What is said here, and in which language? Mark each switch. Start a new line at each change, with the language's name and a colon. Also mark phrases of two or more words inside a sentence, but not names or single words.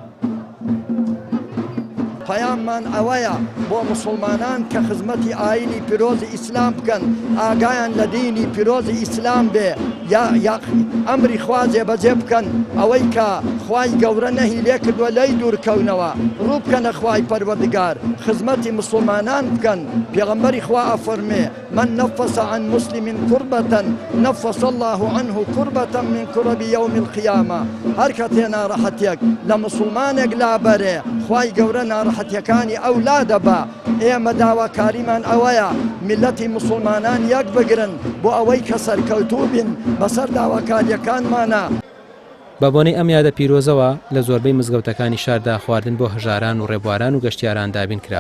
Central Kurdish: پەیاممان ئەوەیە بۆ مسلمانان کە خزمەتی ئاینی پیرۆزی ئیسلام بکەن، ئاگایان لە دینی پیرۆزی ئیسلام بێ، یا ئەمری خوا جێبەجێ بکەن، ئەوەی کە خوای گەورە نەهی لێ کردووە لەی دوورکەونەوە، ڕوو بکەنە خوای پەروەردگار، خزمەتی مسلمانان بکەن. پێغەمبەری خوا ئەفەرمێ
Arabic: من نفس عن مسلم كربة نفس الله عنه كربة من كرب يوم القيامة.
Central Kurdish: هەر کە تێنا ڕەحەتێک لە مسلمانێک لابەرێ خوای گەورە ناڕەحەتیەکانی ئەو لا دەبا. ئێمە داواکاریمان ئەوەیە میلەتی مسلمانان یەک بگرن بۆ ئەوەی کە سەرکەوتوو بین بەسەر داواکاریەکانمانە. بە بۆنەی ئەم یادە پیرۆزەوە لە زۆربەی مزگەوتەکانی شاردا خواردن بۆ هەژاران و ڕێبواران و گەشتیاران دابین کرا.